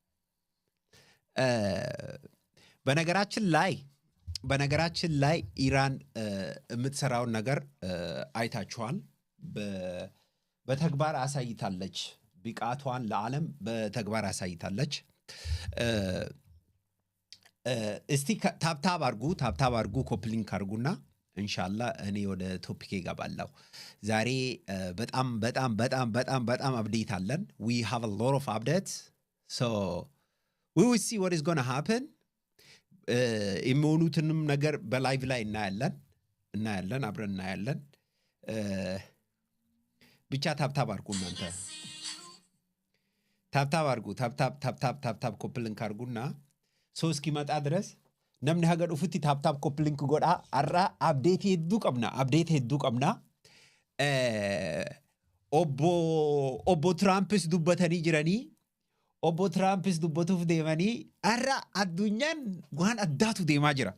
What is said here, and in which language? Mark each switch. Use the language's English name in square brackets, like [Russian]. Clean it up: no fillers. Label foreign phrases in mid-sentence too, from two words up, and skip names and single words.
[Amharic] በነገራችን ላይ ኢራን የምትሰራውን ነገር አይታችኋል። በተግባር አሳይታለች። ብቃቷን ለዓለም በተግባር አሳይታለች። እስቲ ታፕታብ አርጉ ኮፕሊንክ አርጉና ኢንሻአላህ እኔ ወደ ቶፒክ እገባለሁ። ዛሬ በጣም አፕዴት አለን። [English] we have a lot of updates, so we will see what is going to happen. የሚሆኑትንም ነገር በላይቭ ላይ እናያለን አብረን እናያለን። ብቻ ታፕታብ አርጉ እናንተ ታፕታብ ኮፕሊንክ አርጉና ሶ እስኪመጣ ድረስ [Oromo] namni haga dhufutti taap koppilink godhaa. Arraa abdeetii hedduu qabna. Obbo Tirampis dubbatanii jiranii. Obbo Tirampis dubbatuuf deemanii arraa addunyaan waan addaatu deemaa jira.